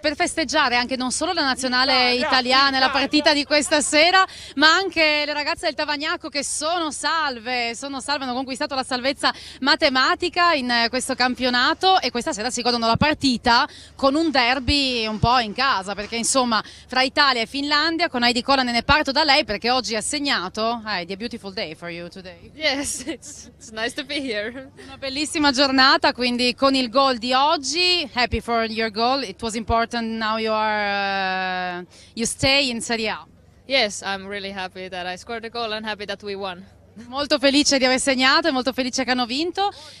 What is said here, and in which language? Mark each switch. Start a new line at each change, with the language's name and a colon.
Italian: Per festeggiare anche non solo la nazionale italiana e la partita di questa sera, ma anche le ragazze del Tavagnacco che sono salve, hanno conquistato la salvezza matematica in questo campionato e questa sera si godono la partita con un derby un po' in casa, perché insomma fra Italia e Finlandia, con Heidi Kolanen ne parto da lei perché oggi ha segnato.
English: Heidi, a beautiful day for you today. Yes, it's nice to be here.
Italian: Una bellissima giornata, quindi con il gol di oggi,
English: happy for your goal, it was important. Now you stay in Serie A. Yes, I'm really happy that I scored a goal and happy that we won.
Italian: Molto felice di aver segnato e molto felice che hanno vinto.